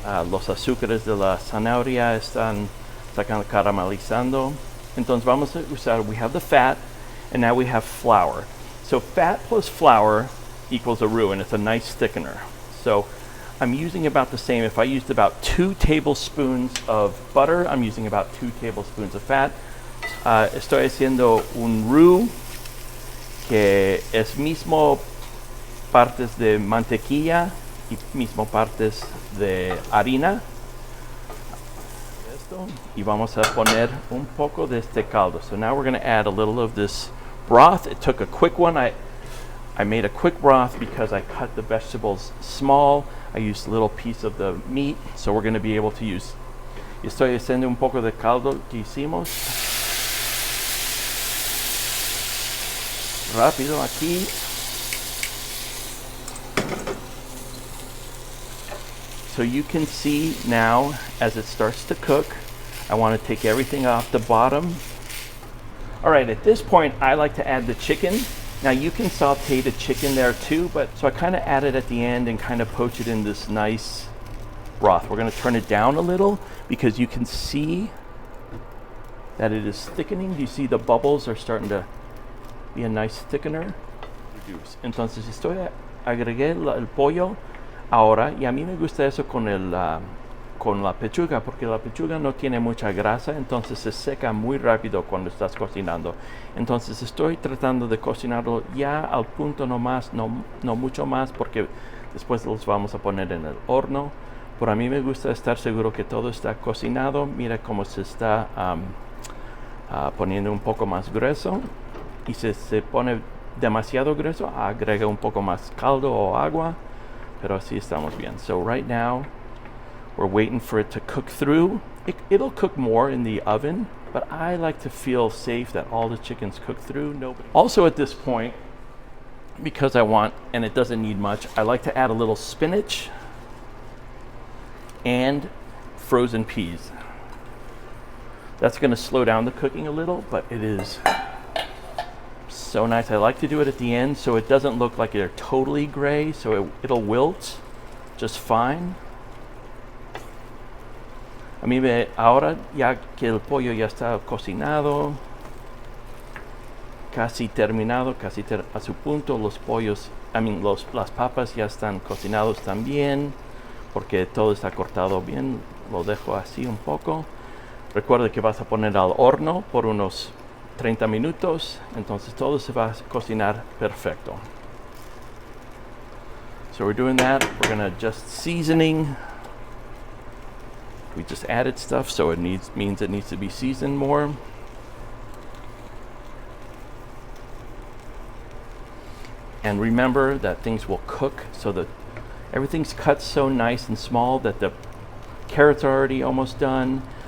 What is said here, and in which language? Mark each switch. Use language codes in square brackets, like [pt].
[es] Los azúcares de la zanahoria están caramelizando. Entonces vamos a usar, [en] we have the fat, and now we have flour. So fat plus flour equals a roux, and it's a nice thickener. So I'm using about the same. If I used about 2 tablespoons of butter, I'm using about 2 tablespoons of fat. [es] Estoy haciendo un roux que es mismo partes de mantequilla y mismo partes de harina. Esto, y vamos a poner un poco de este caldo. [en] So now we're going to add a little of this broth. It took a quick one. I made a quick broth because I cut the vegetables small. I used a little piece of the meat, so we're going to be able to use. [es] Estoy haciendo un poco de caldo que hicimos. Rápido aquí. [en] So you can see now as it starts to cook, I want to take everything off the bottom. All right, at this point, I like to add the chicken. Now you can saute the chicken there too, but so I kind of add it at the end and kind of poach it in this nice broth. We're going to turn it down a little because you can see that it is thickening. Do you see the bubbles are starting to be a nice thickener? [es] Entonces agregué el pollo ahora, y a mí me gusta eso con la pechuga, porque la pechuga no tiene mucha grasa, entonces se seca muy rápido cuando estás cocinando. Entonces estoy tratando de cocinarlo ya al punto no más, no mucho más, porque después los vamos a poner en el horno. Pero a mí me gusta estar seguro que todo está cocinado. Mira cómo se está poniendo un poco más grueso, y si se pone demasiado grueso, agrega un poco más caldo o agua, pero así estamos bien. [en] So right now we're waiting for it to cook through. It'll cook more in the oven, but I like to feel safe that all the chicken's cooked through. Also at this point, because I want, and it doesn't need much, I like to add a little spinach and frozen peas. That's going to slow down the cooking a little, but it is so nice. I like to do it at the end so it doesn't look like they're totally gray, so it'll wilt just fine. [es] A mí ahora ya que el pollo ya está cocinado, casi terminado, casi a su punto, los pollos, las papas ya están cocinados también, porque todo está cortado bien. Lo dejo así un poco. Recuerda que vas a poner al horno por unos 30 minutos, entonces todo se va a cocinar perfecto. [en] So we're doing that. We're gonna adjust seasoning. We just added stuff, so it means it needs to be seasoned more. And remember that things will cook, so that everything's cut so nice and small that the carrots are already almost done.